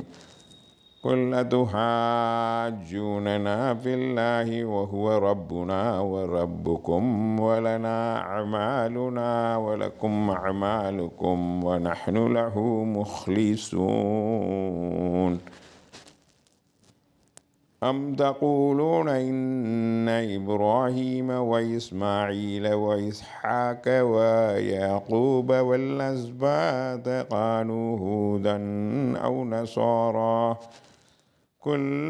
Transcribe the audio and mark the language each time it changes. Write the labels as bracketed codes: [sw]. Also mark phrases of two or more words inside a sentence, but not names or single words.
[ar] قل أتحاجوننا في الله وهو ربنا وربكم ولنا أعمالنا ولكم أعمالكم ونحن له مخلصون. أم تقولون إن إبراهيم وإسماعيل وإسحاق ويعقوب والأسباط كانوا هودا أو نصارى قل